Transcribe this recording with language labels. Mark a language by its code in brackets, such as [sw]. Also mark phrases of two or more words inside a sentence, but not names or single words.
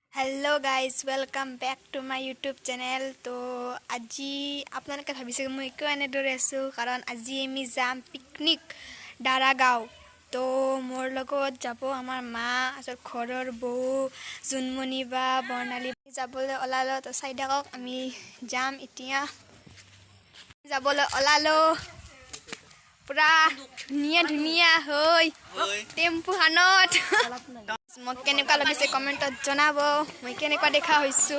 [en] hello guys welcome back to my YouTube channel. [hi] तो आज आपलोके भाविसे मैं क्यों एनेदरे [as] আহো কাৰণ আজি আমি যাম পিকনিক দাৰাগাঁও। তো মোৰ লগত যাব আমাৰ মা ঘৰৰ বৌ জুনমণি বা বৰ্ণালী যাবলৈ ওলালো। তো চাই থাকক আমি যাম এতিয়া যাবলৈ ওলালো পূৰা ধুনীয়া ধুনীয়া হৈ টেম্পো খনত মোক কেনেকুৱা লাগিছে কমেন্টত জনাব মই কেনেকুৱা দেখা হৈছো।